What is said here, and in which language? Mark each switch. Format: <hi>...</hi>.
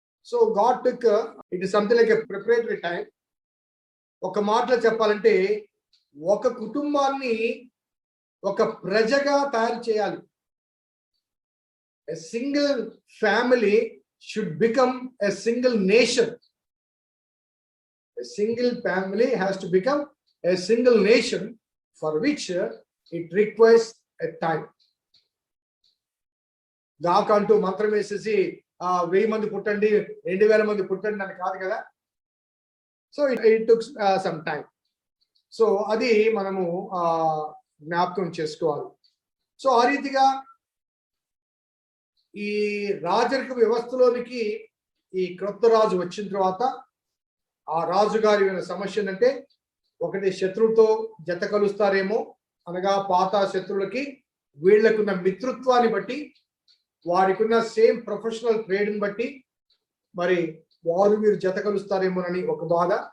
<en>So God took it is something like a preparatory time.</en> <te>ఒక మాటలో చెప్పాలంటే ఒక కుటుంబాన్ని ఒక ప్రజగా తయారు చేయాలి.</te> <en>A single family should become a single nation. A single family has to become a single nation, for which it requires a time.</en> <te>దాకంటూ మంత్రం వేసేసి 1000 మంది పుట్టండి, 2000 మంది పుట్టండి అని కాదు కదా.</te> <en>So it took some time.</en> <te>So అది మనము జ్ఞాపకం చేసుకోవాలి. సో ఆ రీతిగా ఈ రాజరిక వ్యవస్థలోనికి ఈ క్రొత్త రాజు వచ్చిన తర్వాత ఆ రాజుగారి సమస్య ఏంటంటే, ఒకటి శత్రువుతో జత కలుస్తారేమో, అనగా పాత శత్రువులకి వీళ్ళకున్న మిత్రుత్వాన్ని బట్టి, వారికున్న సేమ్ ప్రొఫెషనల్ ట్రేడ్ని బట్టి మరి వీరు జత కలుస్తారేమోనని ఒక బాధ.</te>